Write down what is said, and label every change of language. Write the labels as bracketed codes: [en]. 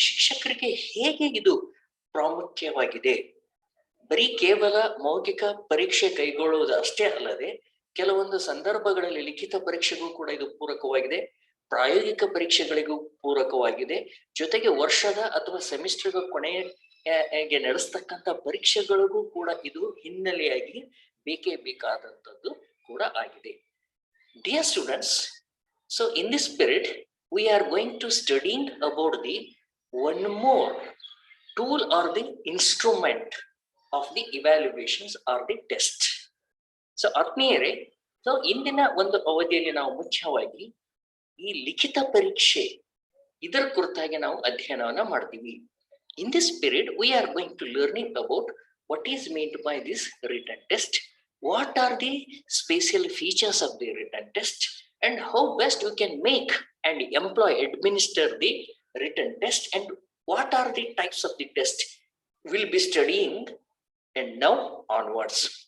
[kn] ಶಿಕ್ಷಕರಿಗೆ ಹೇಗೆ ಇದು ಪ್ರಾಮುಖ್ಯವಾಗಿದೆ, ಬರೀ ಕೇವಲ ಮೌಖಿಕ ಪರೀಕ್ಷೆ ಕೈಗೊಳ್ಳುವುದು ಅಷ್ಟೇ ಅಲ್ಲದೆ ಕೆಲವೊಂದು ಸಂದರ್ಭಗಳಲ್ಲಿ ಲಿಖಿತ ಪರೀಕ್ಷೆಗೂ ಕೂಡ ಇದು ಪೂರಕವಾಗಿದೆ, ಪ್ರಾಯೋಗಿಕ ಪರೀಕ್ಷೆಗಳಿಗೂ ಪೂರಕವಾಗಿದೆ, ಜೊತೆಗೆ ವರ್ಷದ ಅಥವಾ ಸೆಮಿಸ್ಟರ್ ಕೊನೆಗೆ ನಡೆಸ್ತಕ್ಕಂಥ ಪರೀಕ್ಷೆಗಳಿಗೂ ಕೂಡ ಇದು ಹಿನ್ನೆಲೆಯಾಗಿ ಬೇಕೇ ಬೇಕಾದಂಥದ್ದು ಕೂಡ ಆಗಿದೆ. [en] Dear students, so in this spirit we are going to studying about the one more tool or the instrument of the evaluations or the test. [kn] So ಆತ್ಮೀಯರೇ, ಸೊ ಇಂದಿನ ಒಂದು ಅವಧಿಯಲ್ಲಿ ನಾವು ಮುಖ್ಯವಾಗಿ ಈ ಲಿಖಿತ ಪರೀಕ್ಷೆ ಇದರ ಕುರಿತಾಗಿ ನಾವು ಅಧ್ಯಯನವನ್ನ ಮಾಡ್ತೀವಿ. [en] In this period we are going to learning about what is meant by this written test, what are the special features of the written test, and how best we can make and employ, administer the written test, and what are the types of the test we'll be studying and now onwards.